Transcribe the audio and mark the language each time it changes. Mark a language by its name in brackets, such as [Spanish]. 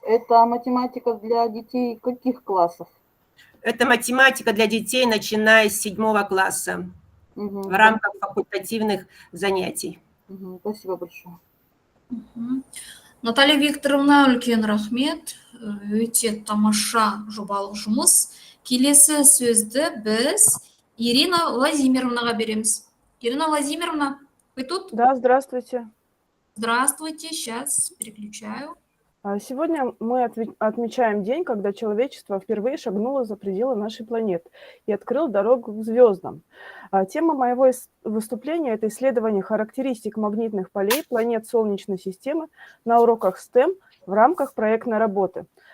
[Russian] Это математика для детей каких классов? Это математика для детей, начиная с 7 класса в рамках факультативных занятий. Спасибо большое. [Kazakh] Наталья Викторовна, үлкен рахмет. Өте тамаша жобалық жұмыс. Келесі сөзді біз Ирина Владимировнаға береміз. [Russian] Ирина Владимировна, вы тут? Да, здравствуйте. Здравствуйте, сейчас переключаю. Сегодня мы отмечаем день, когда человечество впервые шагнуло за пределы нашей планеты и открыл дорогу к звездам. Тема моего выступления – это исследование характеристик магнитных полей планет Солнечной системы на уроках STEM в рамках проектной работы.